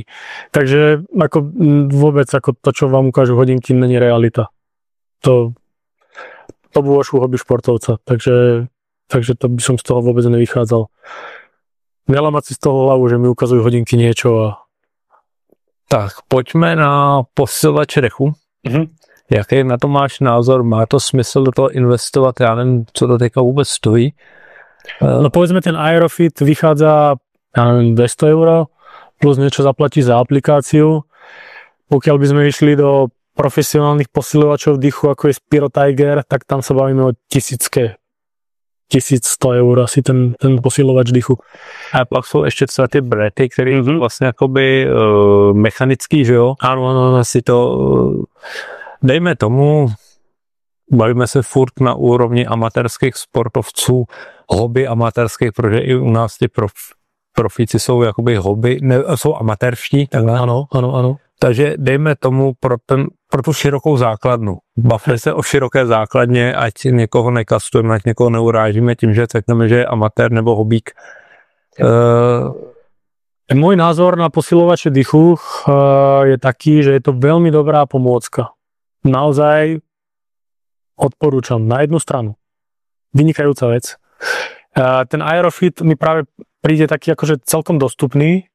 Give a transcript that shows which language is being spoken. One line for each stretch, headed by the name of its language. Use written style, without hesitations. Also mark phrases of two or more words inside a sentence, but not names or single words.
Slovak: Takže ako vôbec ako to, čo vám ukážu hodinky, není realita. To bolo hobby športovca, takže to by som z toho vôbec nevychádzal. Nelamať si z toho hlavu, že mi ukazujú hodinky niečo. Tak, poďme na posilovač rechu.
Czech: Jaký na to máš názor? Má to smysl do toho investovat? Já nevím, co to teďka vůbec stojí.
Slovak: No povedzme, ten Aerofit vychádza, ja neviem, 200 € plus niečo zaplatí za aplikáciu. Pokiaľ by sme išli do profesionálnych posilovačov dýchu, ako je Spiro Tiger, tak tam sa bavíme o 1100 € asi ten posilovač dýchu.
Czech: A pak jsou ještě třeba ty brety, které vlastně jakoby mechanický, že jo?
Slovak: Áno, asi to...
Czech: Dejme tomu, bavíme se furt na úrovni amatérských sportovců, hobby amatérských, protože i u nás ty profíci jsou jakoby hobby, jsou amatérští, takhle. Ano. Takže dejme tomu pro tu širokou základnu. Bavme se o široké základně, ať někoho nekastujeme, ať někoho neurážíme tím, že řekneme, že je amatér nebo hobík.
Slovak: Môj názor na posilovače dýchu je taký, že je to veľmi dobrá pomôcka. Naozaj odporúčam na jednu stranu. Vynikajúca vec. Ten Aerofit mi práve príde taký akože celkom dostupný.